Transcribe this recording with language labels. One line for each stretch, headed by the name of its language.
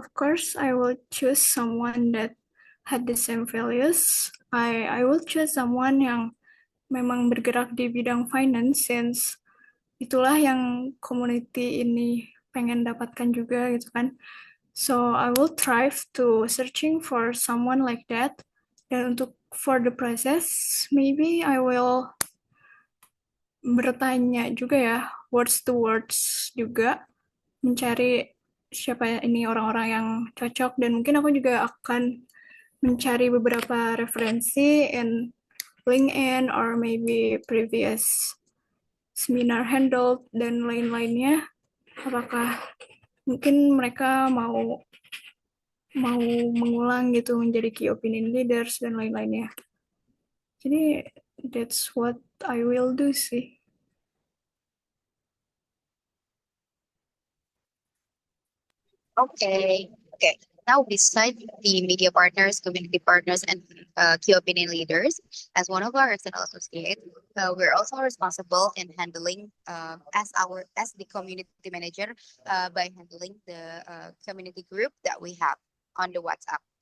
English: Of course, I will choose someone that had the same values. I will choose someone
Indonesian: yang memang bergerak di bidang finance, since itulah yang community ini pengen dapatkan juga gitu kan.
English: So I will strive to searching for someone like that. Dan untuk for the process, maybe I will bertanya juga ya, words to words juga, mencari siapa ini orang-orang yang cocok, dan mungkin aku juga akan mencari beberapa referensi in LinkedIn or maybe previous seminar handled dan lain-lainnya. Apakah mungkin mereka mau mengulang gitu menjadi key opinion leaders dan lain-lainnya. Jadi that's what I will do sih. Okay. Okay. Now, beside the media partners, community partners, and key opinion leaders, as one of our external associates, we're also responsible in handling as the community manager by handling the community group that we have on the WhatsApp.